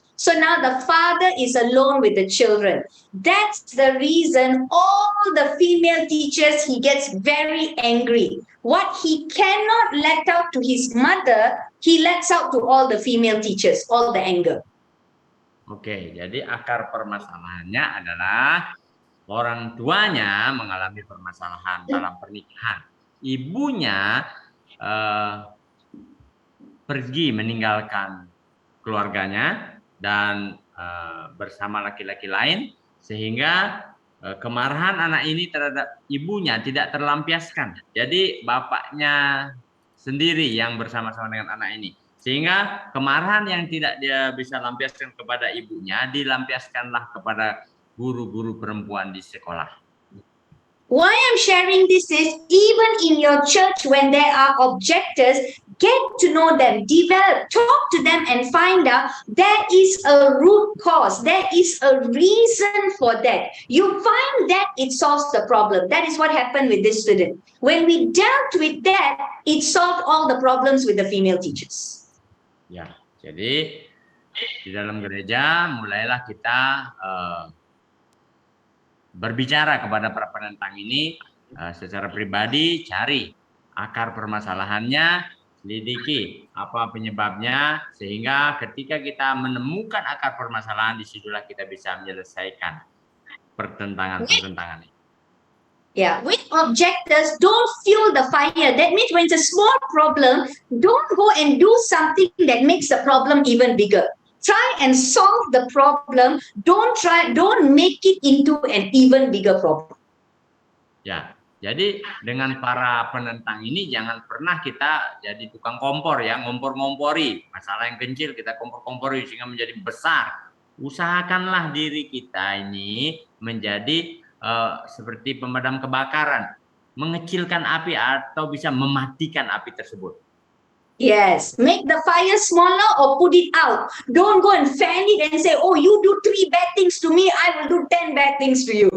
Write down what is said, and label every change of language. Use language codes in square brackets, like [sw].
[en] So now the father is alone with the children. That's the reason all the female teachers, he gets very angry. What he cannot let out to his mother, he lets out to all the female teachers, all the anger. [id] Oke, jadi akar permasalahannya adalah orang tuanya mengalami permasalahan dalam pernikahan. Ibunya pergi meninggalkan keluarganya dan bersama laki-laki lain, sehingga kemarahan anak ini terhadap ibunya tidak terlampiaskan. Jadi bapaknya sendiri yang bersama-sama dengan anak ini. Sehingga kemarahan yang tidak dia bisa lampiaskan kepada ibunya, dilampiaskanlah kepada guru-guru perempuan di sekolah. [en] Why I'm sharing this is, even in your church when there are objectors, get to know them, develop, talk to them and find out there is a root cause, there is a reason for that. You find that, it solves the problem. That is what happened with this student. When we dealt with that, it solved all the problems with the female teachers. [id] Ya, jadi di dalam gereja mulailah kita berbicara kepada para penentang ini secara pribadi, cari akar permasalahannya, selidiki apa penyebabnya, sehingga ketika kita menemukan akar permasalahan, disitulah kita bisa menyelesaikan pertentangan-pertentangan. [en] Yeah, with objectors, don't fuel the fire. That means when it's a small problem, don't go and do something that makes the problem even bigger. Try and solve the problem. Don't make it into an even bigger problem. [id] Ya, jadi dengan para penentang ini jangan pernah kita jadi tukang kompor ya, ngompor-ngompori. Masalah yang kecil kita kompor-kompori sehingga menjadi besar. Usahakanlah diri kita ini menjadi seperti pemadam kebakaran, mengecilkan api atau bisa mematikan api tersebut. [en] Yes, make the fire smaller or put it out. Don't go and fan it and say, oh, you do 3 bad things to me, I will do 10 bad things to you.